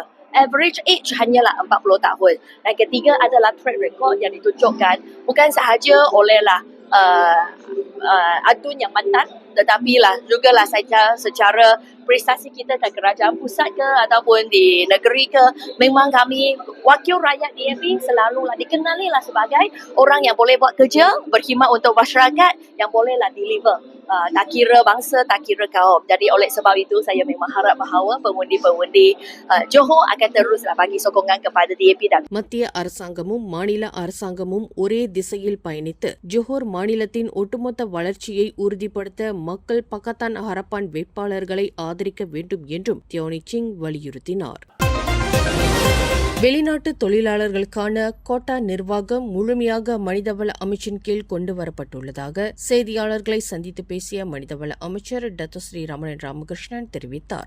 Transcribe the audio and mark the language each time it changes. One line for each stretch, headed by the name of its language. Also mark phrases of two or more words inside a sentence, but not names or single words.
English: Average age
Malay: hanyalah 40 tahun. Dan ketiga adalah
English: track record
Malay: yang ditunjukkan bukan sahaja olehlah adun yang mantan, tetapi jugalah saja secara prestasi kita ke kerajaan pusat ke ataupun di negeri ke, memang kami wakil rakyat DAP selalulah dikenali sebagai orang yang boleh buat kerja, berkhidmat untuk masyarakat, yang bolehlah deliver. Tak kira bangsa, tak kira kaum. Jadi oleh sebab itu saya memang harap bahawa pengundi-pengundi Johor akan teruslah bagi sokongan kepada DAP dan
Tamil: மத்திய அரசாங்கமும் மாநில அரசாங்கமும் ஒரே திசையில் பயணித்து ஜோஹர் மாநிலத்தின் ஒட்டுமொத்த வளர்ச்சியை உறுதிப்படுத்த மக்கள் பக்கத்தான் ஹரப்பான் வேட்பாளர்களை ஆதரிக்க வேண்டும் என்றும் தியோனி சிங் வலியுறுத்தினார். வெளிநாட்டு தொழிலாளர்களுக்கான கோட்டா நிர்வாகம் முழுமையாக மனிதவள அமைச்சின் கீழ் கொண்டுவரப்பட்டுள்ளதாக செய்தியாளர்களை சந்தித்து பேசிய மனிதவள அமைச்சர் டத்தோஸ்ரீ ரமணன் ராமகிருஷ்ணன் தெரிவித்தார்.